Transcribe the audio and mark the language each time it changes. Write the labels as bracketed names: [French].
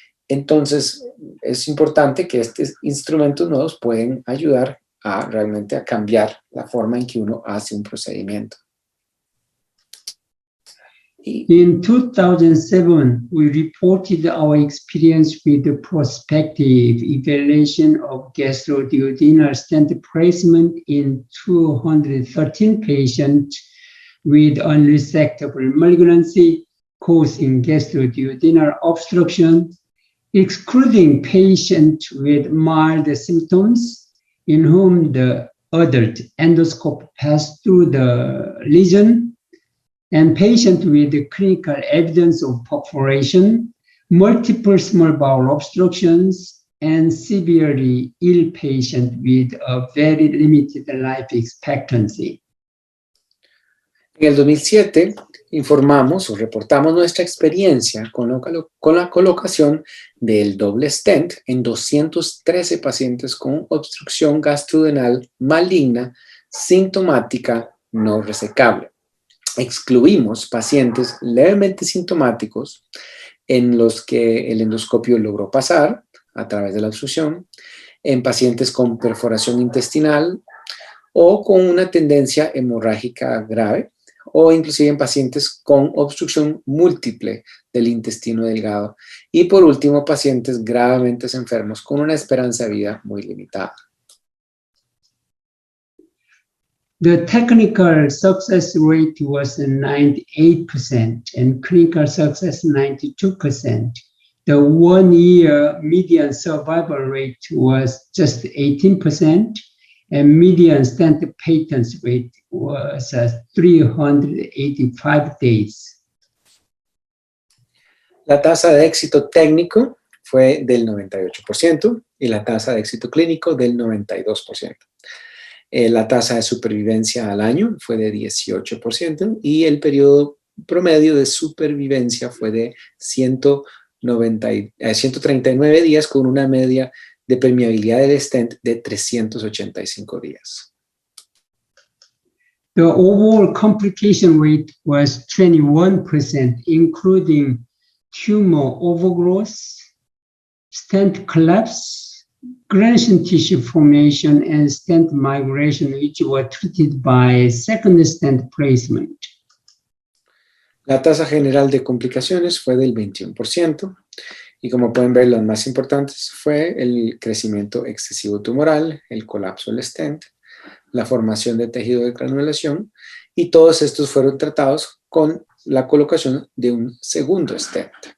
[Spanish] Entonces, es importante que estos instrumentos nuevos pueden ayudar realmente a cambiar la forma en que uno hace un procedimiento. [English] In 2007, we reported our experience with the prospective evaluation of gastroduodenal stent placement in 213 patients with unresectable malignancy causing gastroduodenal obstruction, excluding patients with mild symptoms in whom the adult endoscope passed through the lesion, and patients with clinical evidence of perforation, multiple small bowel obstructions, and severely ill patients with a very limited life expectancy. [Spanish] En el 2007 informamos o reportamos nuestra experiencia con la colocación del doble stent en 213 pacientes con obstrucción gastroduodenal maligna sintomática no resecable. Excluimos pacientes levemente sintomáticos en los que el endoscopio logró pasar a través de la obstrucción, en pacientes con perforación intestinal o con una tendencia hemorrágica grave, o inclusive en pacientes con obstrucción múltiple del intestino delgado, y por último pacientes gravemente enfermos con una esperanza de vida muy limitada. [English] The technical success rate was 98% and clinical success 92%. The 1-year median survival rate was just 18% and median stent patent rate was 385 days. [Spanish] La tasa de éxito técnico fue del 98% y la tasa de éxito clínico del 92%. La tasa de supervivencia al año fue de 18% y el periodo promedio de supervivencia fue de 139 días con una media de permeabilidad del stent de 385 días. [English] The overall complication rate was 21%, including tumor overgrowth, stent collapse, granulation tissue formation, and stent migration, which were treated by second stent placement. [Spanish] La tasa general de complicaciones fue del 21%, y como pueden ver, las más importantes fue el crecimiento excesivo tumoral, el colapso del stent, la formación de tejido de granulación, y todos estos fueron tratados con la colocación de un segundo stent.